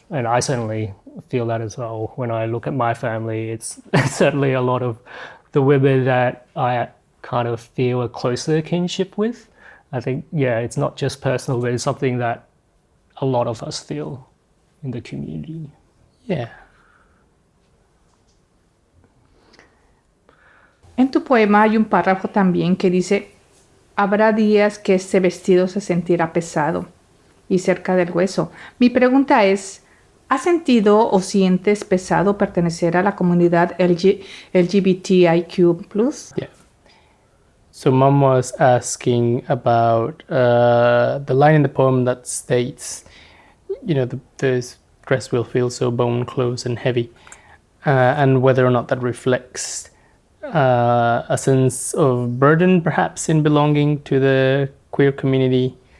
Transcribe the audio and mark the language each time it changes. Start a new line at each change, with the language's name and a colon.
English: And I certainly feel that as well. When I look at my family, it's certainly a lot of the women that I kind of feel a closer kinship with. I think, it's not just personal, but it's something that a lot of us feel in the community. Yeah.
Spanish: En tu poema hay un párrafo también que dice, habrá días que este vestido se sentirá pesado y cerca del hueso. Mi pregunta es, ¿has sentido o sientes pesado pertenecer a la comunidad LGBTIQ+?
English: Yeah. So Mom was asking about the line in the poem that states, the dress will feel so bone close and heavy, and whether or not that reflects a sense of burden, perhaps, in belonging to the queer community.